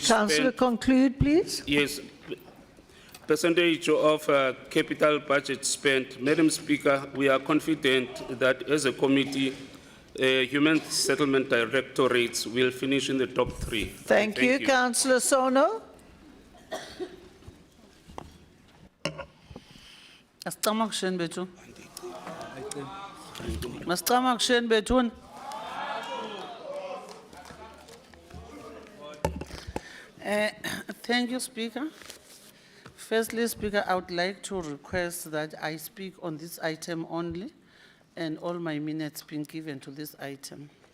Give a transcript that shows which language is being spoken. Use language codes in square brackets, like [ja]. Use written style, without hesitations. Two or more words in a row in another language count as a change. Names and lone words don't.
[en] Councillor, spent, conclude, please. yes, percentage of capital budget spent. Madam Speaker, we are confident that as a committee, Human Settlement Directorates will finish in the top 3. Thank you. Councillor Sono. [zu] Asicama kusheni bethu. Masicama kusheni bethu. [en] Thank you, Speaker. Firstly, Speaker, I would like to request that I speak on this item only and all my minutes being given to this item.